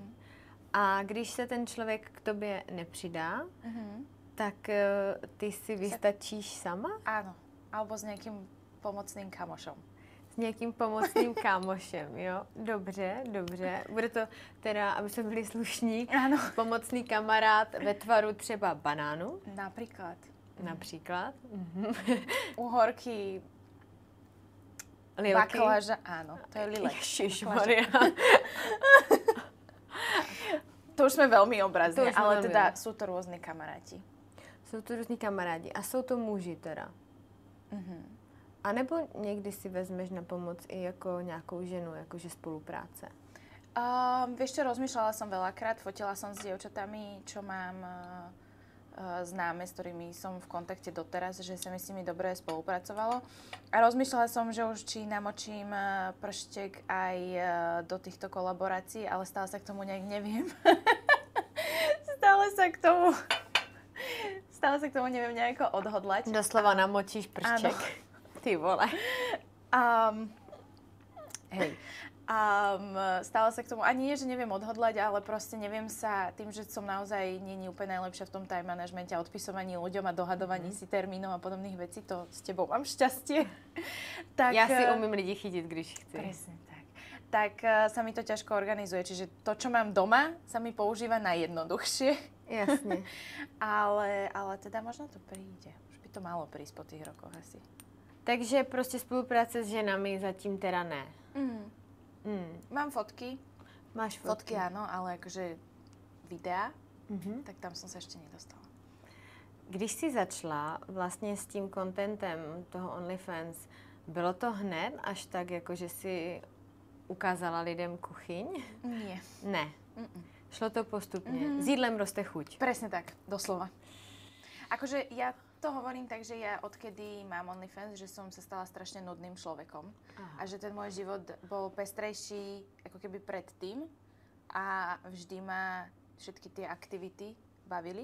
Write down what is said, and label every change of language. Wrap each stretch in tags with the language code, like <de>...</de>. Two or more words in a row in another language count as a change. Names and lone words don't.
<cs>A když se ten člověk k tobě nepřidá, tak ty si vystačíš sama?</cs> <sk>Áno. Alebo s nejakým pomocným kamošom.</sk> <cs>S nějakým pomocným kámošem, jo? Dobře, dobře. Bude to teda, aby jsme byli slušní,</cs> <sk>Áno.</sk> <cs>pomocný kamarád ve tvaru třeba banánu,</cs> <sk>Napríklad.</sk> <cs>například.</cs> <sk>Uhorky,</sk> <cs>Lilky.</cs> <sk>baklaža, áno, to je lilek. Ježišmaria. To už sme veľmi To obrazne, už sme ale veľmi teda obrazne. sú to rôzni kamaráti.</sk> <cs>Jsou to různí kamarádi a jsou to muži teda. A nebo někdy si vezmeš na pomoc i jako nějakou ženu, jakože spolupráce?</cs> <sk>Vieš čo, rozmýšľala som veľakrát, fotila som s dievčatami, čo mám známe, s ktorými som v kontakte doteraz, že sa mi s nimi dobre spolupracovalo. A rozmýšľala som, že už či namočím prštek aj do týchto kolaborácií, ale stále sa k tomu nejak neviem. Stále sa k tomu neviem nejako odhodlať. Doslova namočíš pršček. Áno.</sk> <cs>Ty vole.</cs> <sk>Hej. Stále sa k tomu, ani nie, že neviem odhodlať, ale proste neviem sa, tým, že som naozaj nie úplne najlepšia v tom</sk> <en>time managemente</en> <sk>a odpisovaní ľuďom a dohadovaní si termínov a podobných vecí, to s tebou mám šťastie. Tak,</sk> <cs>Já si umím lidi chytit, když chci.</cs> <sk>Presne tak. Tak sa mi to ťažko organizuje, čiže to, čo mám doma, sa mi používa najjednoduchšie.</sk> <cs>Jasně.</cs> <sk>ale teda možno to príde. Už by to malo prísť po tých rokoch asi.</sk> <cs>Takže prostě spolupráce s ženami zatím teda ne.</cs> <sk>Mám fotky. Máš fotky? Fotky áno, ale akože videa, tak tam som sa ešte nedostala.</sk> <cs>Když jsi začala vlastně s tím contentem toho OnlyFans, bylo to hned až tak, jako že si ukázala lidem kuchyň?</cs> <sk>Nie.</sk> <cs>Ne. Šlo to postupně. S jídlem roste chuť.</cs> <sk>Presne tak, doslova. Akože ja to hovorím tak, že ja odkedy mám OnlyFans, že som sa stala strašne nudným človekom. A že ten môj život bol pestrejší ako keby predtým a vždy ma všetky tie aktivity bavili.</sk>